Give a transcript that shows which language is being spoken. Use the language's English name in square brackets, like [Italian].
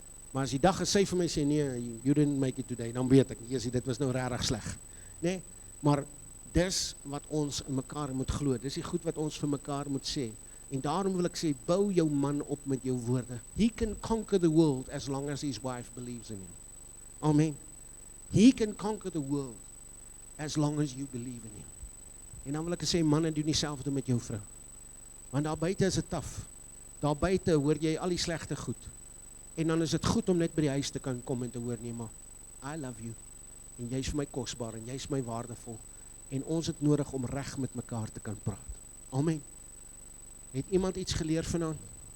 [Afrikaans] Maar as die dag as sy vir my sê nee, [English] you didn't make it today, [Afrikaans] dan weet ek, dit was nou regtig sleg. Nee, maar dis wat ons in mekaar moet glo, dis die goed wat ons vir mekaar moet sê. En daarom wil ek sê, bou jou man op met jou woorde. [English] He can conquer the world as long as his wife believes in him. Amen. He can conquer the world as long as you believe in him. [Afrikaans] En dan wil ek sê, manne, doen dieselfde met jou vrou. Want daar buite is dit taaf. Daar buite hoor jy al die slegte goed. En dan is dit goed om net by die huis te kan kom en te hoor, nee maar, [English] I love you. [Afrikaans] En jy is vir my kosbaar en jy is my waardevol. En ons het nodig om reg met mekaar te kan praat. Amen. Het iemand iets geleer vanaand?